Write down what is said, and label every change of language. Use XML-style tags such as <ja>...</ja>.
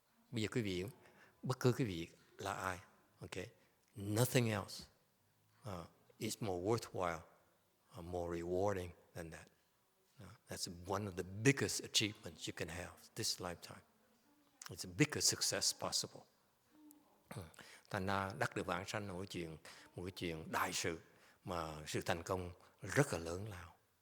<vi>Bây giờ quý vị, bất cứ quý vị là ai, okay?</vi> <en>Nothing else is more worthwhile, more rewarding than that. That's one of the biggest achievements you can have this lifetime. It's the biggest success possible.</en> <vi>Thành ra đắc được vãng sanh là một cái chuyện đại sự, mà sự thành công rất là lớn lao.</vi>